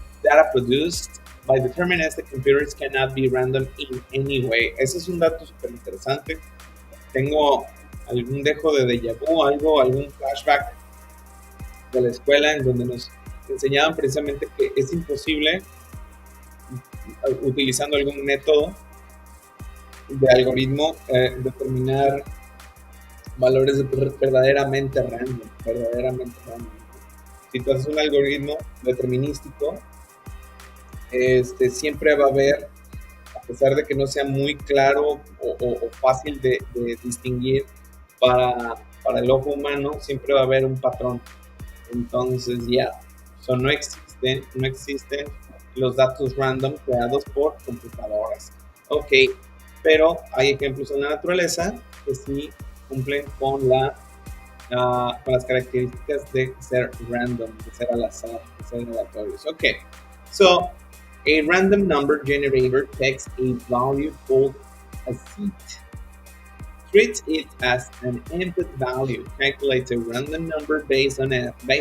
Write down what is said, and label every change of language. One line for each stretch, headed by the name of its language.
English: Data produced by deterministic computers cannot be random in any way.
Spanish: Ese es un dato súper interesante. Tengo algún dejo de déjà vu, algún flashback de la escuela en donde nos enseñaban precisamente que es imposible, utilizando algún método de algoritmo, determinar valores verdaderamente random. Si tú haces un algoritmo determinístico, siempre va a haber, a pesar de que no sea muy claro o fácil de distinguir para el ojo humano, siempre va a haber un patrón. Entonces no existen los datos random creados por computadoras. Ok, pero hay ejemplos en la naturaleza que sí cumplen con las características de ser random, de ser al azar, de ser aleatorios.
English: Okay, so a random number generator takes a value called a seed, treats it as an input value, calculates a random number based on it.